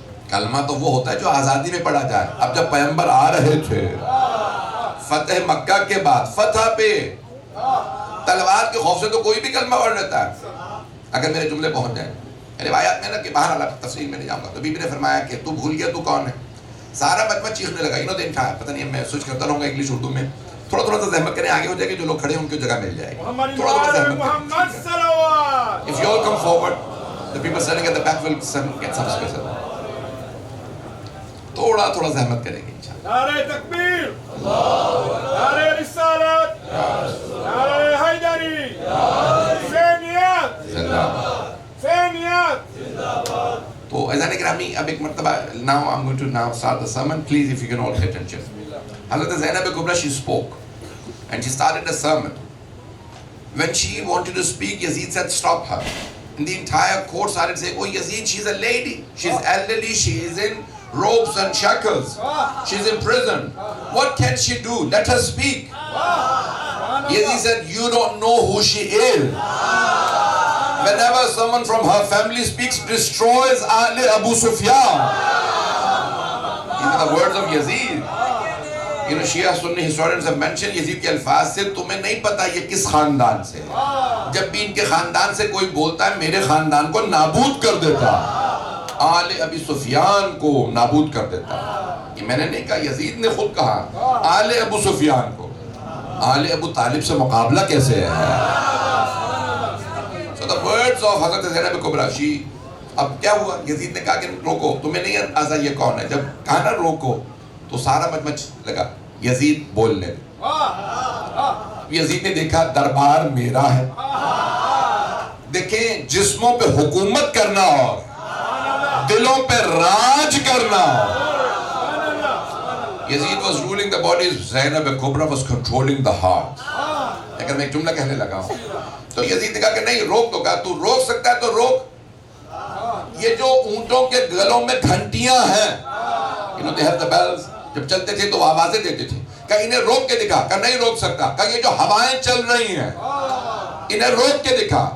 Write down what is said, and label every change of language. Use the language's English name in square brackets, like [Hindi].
[Urdu] کلمہ تو وہ ہوتا ہے جو آزادی میں پڑھا جائے. اب جب پیغمبر آ رہے تھے فتح مکہ کے بعد فتح پہ تلوار کے خوف سے تو کوئی بھی کلمہ پڑھ لیتا ہے اگر میرے جملے پہنچ جائیں. روایات میں نا کہ باہر اللہ تفصیل میں نہیں جاؤں گا. تو بی بی نے فرمایا کہ تو بھول گیا تو کون ہے. سارا مجمع چیخنے لگا. انہوں نے دیکھا پتہ نہیں میں سوچ کرتا رہوں گا انگلش اردو میں. تھوڑا تھوڑا سا زحمت کریں آگے ہو جائے گا جو لوگ کھڑے ہیں ان کی جگہ مل جائے گی. تھوڑا تھوڑا زحمت کریں. [English] If you all come forward, the people standing at the back will get some space. [Urdu] تھوڑا تھوڑا زحمت کریں گے انشاءاللہ. نعرہ تکبیر، نعرہ رسالت، نعرہ حیدری، حسینیت، زندہ باد. حسینیت. تو اذان گرامی اب ایک مرتبہ [English] now I'm going to now start the sermon. Please if you can all pay attention. Hazrat Zainab Kubra, she spoke and she started the sermon. When she wanted to speak, Yazid said stop her. And the entire court started saying, oh Yazid, she's a lady, she's elderly, she is in ropes and shackles, she's in prison, what can she do? Let her speak. Yazid said, you don't know who she is. Whenever someone from her family speaks, destroys Ali Abu Sufyan. These are the words of Yazid. You know, Shia Sunni historians have mentioned Yazid [Urdu] کے الفاظ سے تمہیں نہیں پتا یہ کس خاندان سے. جب بھی ان کے خاندان سے کوئی بولتا ہے میرے خاندان کو نابود کر دیتا, آل ابی سفیان کو نابود کر دیتا. یہ میں نے نہیں کہا, یزید نے خود کہا آل ابو سفیان کو. آل ابو طالب سے مقابلہ کیسے ہے؟ [English] So the words of [Urdu] حضرت زینب کبریٰ, اب کیا ہوا, یزید نے کہا کہ روکو, تمہیں نہیں اندازہ یہ کون ہے. جب کہا نا روکو تو سارا مجمع لگا یزید بولنے دے. یزید نے دیکھا دربار میرا ہے. دیکھیں جسموں پہ حکومت کرنا اور دلوں پہ راج کرنا. [English] Yazid was ruling the bodies, Zainab Kubra was controlling the heart. [Urdu] اگر میں ایک جملہ کہنے لگا ہوں تو یزید نے کہا کہ نہیں روک دو. کہا تو روک سکتا ہے تو روک. یہ جو اونٹوں کے گلوں میں گھنٹیاں ہیں, [English] you know they have the bells, [Urdu] جب چلتے تھے تو آوازیں دیتے تھے. کہا انہیں روک کے دکھا. کہا نہیں روک سکتا. کہا یہ جو ہوائیں چل رہی ہیں انہیں روک کے دکھا.